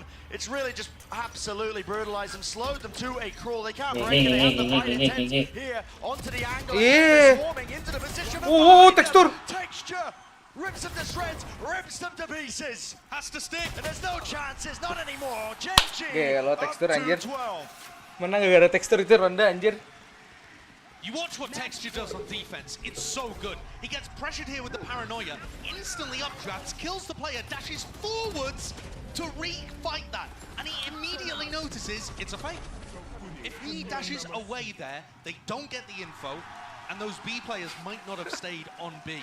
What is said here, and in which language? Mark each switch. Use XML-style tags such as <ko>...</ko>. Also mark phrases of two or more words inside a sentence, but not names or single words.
<en>It's really just absolutely brutalized them, slowed them to a crawl. They can't break it. They have the fight intent here onto the angle. Yeah. Swarming into the position. Oh, Texture. Texture. Rips them to shreds, rips them to pieces. Has to stick. And there's no chances, not anymore. Gen G.</en> <id>Gelo Texture anjir.</id> <en>12.</en> <id>Menang gara-gara Texture itu ronde anjir.</id> <en>You watch what Texture does on defense, it's so good. He gets pressured here with the paranoia, instantly updrafts, kills the player, dashes forwards to re-fight that. And he immediately notices it's a fake. If he dashes away there, they don't get the info, and those B players might not have stayed on B.</en>